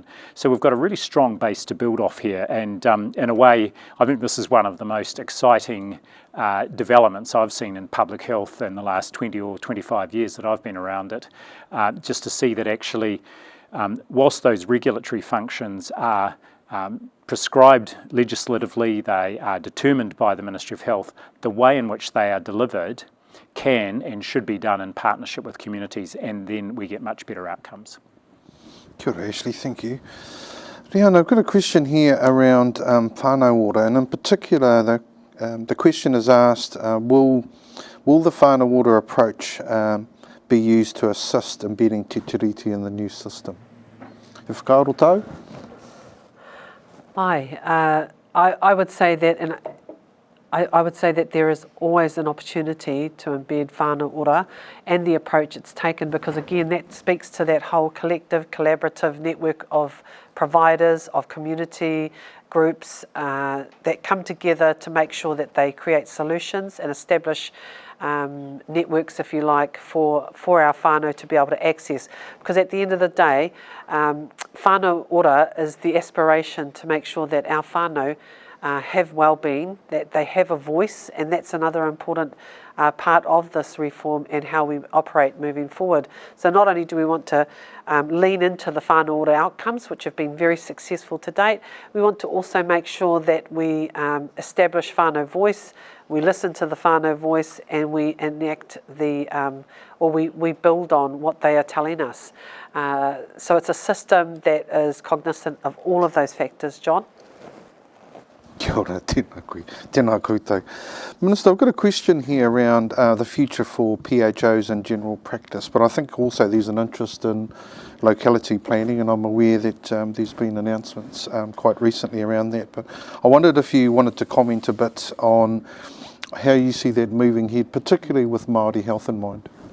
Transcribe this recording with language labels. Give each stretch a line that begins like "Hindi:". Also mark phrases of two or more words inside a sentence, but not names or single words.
English: So we've got a really strong base to build off here, and in a way, I think this is one of the most exciting developments I've seen in public health in the last 20 or 25 years that I've been around it, just to see that actually whilst those regulatory functions are prescribed legislatively, they are determined by the Ministry of Health, the way in which they are delivered can and should be done in partnership with communities, and then we get much better outcomes.
Māori: Kia ora, Ashley,
English: thank you. Riana, I've got a question here around
Māori: whānau ora,
English: and in particular the question is asked, will the
Māori: whānau ora
English: approach be used to assist embedding Te Tiriti in the new system?
Māori: E whakaaro tau?
English: I would say that, and I would say that there is always an opportunity to embed
Māori: whānau ora
English: and the approach it's taken, because again that speaks to that whole collective, collaborative network of providers, of community groups that come together to make sure that they create solutions and establish networks, if you like, for our whānau to be able to access. Because at the end of the day,
Māori: whānau ora
English: is the aspiration to make sure that our whānau have well-being, that they have a voice, and that's another important part of this reform and how we operate moving forward. So not only do we want to lean into the
Māori: whānau ora
English: outcomes, which have been very successful to date, we want to also make sure that we establish whānau voice, we listen to the whānau voice, and we enact we build on what they are telling us. So it's a system that is cognizant of all of those factors, John.
Māori: Kia ora, tēnā koutou.
English: Minister, I've got a question here around the future for PHOs in general practice, but I think also there's an interest in locality planning, and I'm aware that there's been announcements quite recently around that. But I wondered if you wanted to comment a bit on how you see that moving ahead, particularly with Māori health in mind.